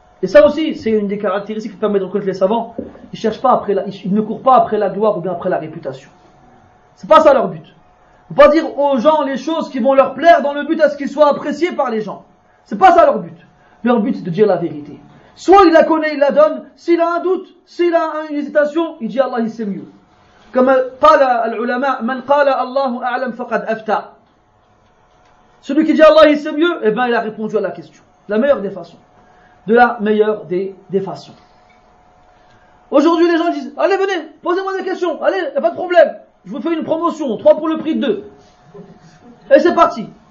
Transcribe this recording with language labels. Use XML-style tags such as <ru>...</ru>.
<fr>Et ça aussi, c'est une des caractéristiques qui permettent de reconnaître les savants. Ils cherchent pas après ils ne courent pas après la gloire ou bien après la réputation. C'est pas ça leur but. Faut pas dire aux gens les choses qui vont leur plaire dans le but à ce qu'ils soient appréciés par les gens. C'est pas ça leur but. Leur but c'est de dire la vérité. Soit il la connaît, il la donne. S'il a un doute, s'il a une hésitation, il dit Allah il sait mieux.</fr> <ar>Comme قال العلماء من قال الله أعلم فقد أفتى.</ar> <fr>Celui qui dit Allah il sait mieux, eh ben il a répondu à la question. La meilleure des façons. De la meilleure des façons. Aujourd'hui les gens disent allez venez, posez-moi des questions, allez, y a pas de problème. Je vous fais une promotion, 3 pour le prix de 2. Et c'est parti.</fr>